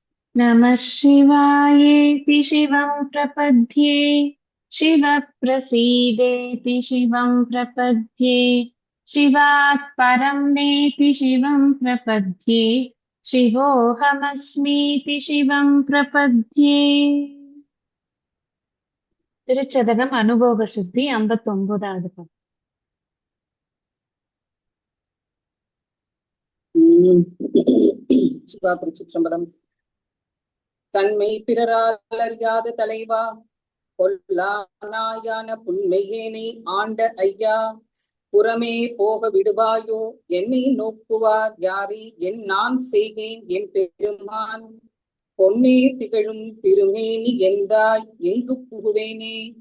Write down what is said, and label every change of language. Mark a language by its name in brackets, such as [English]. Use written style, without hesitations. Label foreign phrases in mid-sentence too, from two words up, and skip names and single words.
[Sanskrit] नमः शिवायेति शिवं प्रपद्ये शिवप्रसीदेति शिवं प्रपद्ये शिवात् परं नेति शिवं प्रपद्ये शिवोऽहमस्मीति शिवं प्रपद्ये. [Tamil] திருச்சதகம் அனுபோக சுத்தி 59வது பாடல். சிவா திருச்சிற்றம்பலம். தன்மை பிறரால் அறியாத தலைவா, கொல்லானாயான புன்மையேனை ஆண்ட ஐயா, புறமே போக விடுவாயோ என்னை நோக்குவார் யாரே, என் நான் செய்கேன் என் பெருமான், பொன்னே திகழும் திருமேனி எந்தாய் எங்கு புகுவேனே.